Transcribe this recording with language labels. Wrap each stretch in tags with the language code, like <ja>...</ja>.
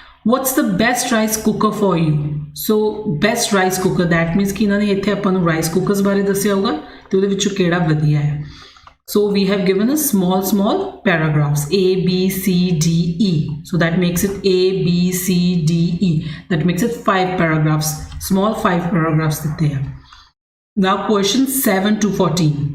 <en>What's the best rice cooker for you? So best rice cooker, that means</en> <pa>ਕਿ ਇਹਨਾਂ ਨੇ ਇੱਥੇ ਆਪਾਂ ਨੂੰ rice cookers ਬਾਰੇ ਦੱਸਿਆ ਹੋਗਾ ਤੇ ਉਹਦੇ ਵਿੱਚੋਂ ਕਿਹੜਾ ਵਧੀਆ ਹੈ.</pa> <en>So we have given us small paragraphs A, B, C, D, E. So that makes it A, B, C, D, E. That makes it 5 paragraphs. Small 5 paragraphs there. Now questions 7 to 14.</en>